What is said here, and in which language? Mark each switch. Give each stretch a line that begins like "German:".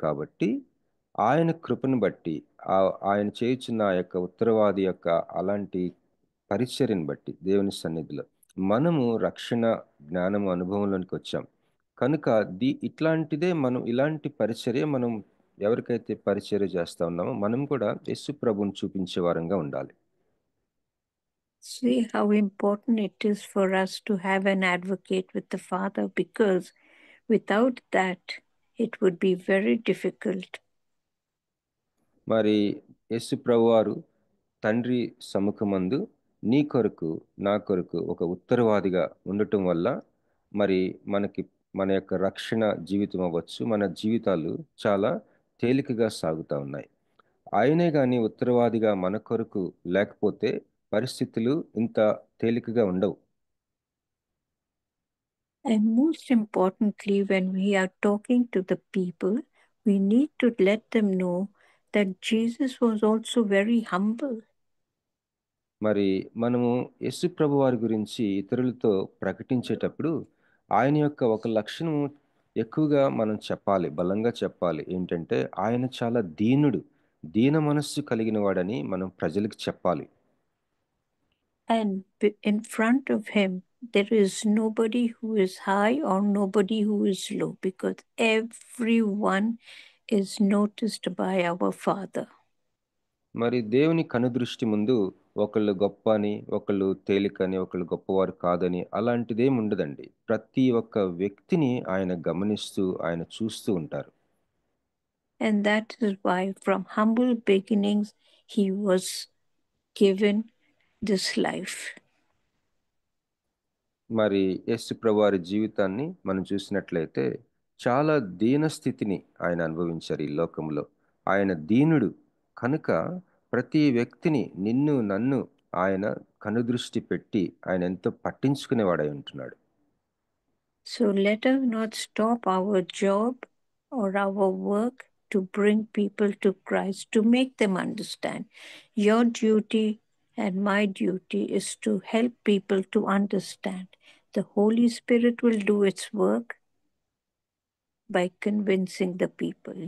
Telugu: కాబట్టి ఆయన కృపను బట్టి, ఆయన చేయుచున్న ఆ యొక్క ఉత్తరవాది యొక్క అలాంటి పరిచర్యను బట్టి దేవుని సన్నిధిలో మనము రక్షణ జ్ఞానము అనుభవంలోనికి వచ్చాం. కనుక ఇట్లాంటిదే ఇలాంటి పరిచర్య మనం ఎవరికైతే పరిచర్య చేస్తా ఉన్నామో మనం కూడా యేసు ప్రభువుని చూపించే వారంగా ఉండాలి.
English: See how important it is for us to have an advocate with the Father, because without that it would be very difficult.
Telugu: మరి యేసు ప్రభువారు తండ్రి సముఖమందు నీ కొరకు నా కొరకు ఒక ఉత్తరవాదిగా ఉండటం వల్ల మరి మన యొక్క రక్షణ జీవితం అవ్వచ్చు, మన జీవితాలు చాలా తేలికగా సాగుతూ ఉన్నాయి. ఆయనే కానీ ఉత్తరవాదిగా మన కొరకు లేకపోతే పరిస్థితులు ఇంత తేలికగా ఉండవు.
English: And most importantly, when we are talking to the people, we need to let them know that Jesus was also very humble.
Telugu: మరి మనము యేసు ప్రభు వారి గురించి ఇతరులతో ప్రకటించేటప్పుడు ఆయన యొక్క ఒక లక్షణం ఎక్కువగా మనం చెప్పాలి, బలంగా చెప్పాలి. ఏంటంటే ఆయన చాలా దీన మనస్సు కలిగిన వాడని మనం ప్రజలకు చెప్పాలి.
English: And in front of him, there is nobody who is high or nobody who is low, because everyone is noticed by our Father.
Telugu: మరి దేవుని కనుదృష్టి ముందు ఒకళ్ళు గొప్ప అని, ఒకళ్ళు తేలికని, ఒకళ్ళు గొప్పవారు కాదని అలాంటిదేమి ఉండదండి. ప్రతి ఒక్క వ్యక్తిని ఆయన గమనిస్తూ ఆయన చూస్తూ ఉంటారు.
English: And that is why from humble beginnings he was given this life.
Telugu: మరి యేసు ప్రభు వారి జీవితాన్ని మనం చూసినట్లయితే చాలా దీన స్థితిని ఆయన అనుభవించారు ఈ లోకంలో. ఆయన దీనుడు కనుక ప్రతి వ్యక్తిని, నిన్ను నన్ను ఆయన కనుదృష్టి పెట్టి ఆయన ఎంతో పట్టించుకునేవాడై ఉంటున్నాడు.
English: So let us not stop our job or our work to bring people to Christ, to make them understand. Your duty and my duty is to help people to understand. The Holy Spirit will do its work by convincing the people.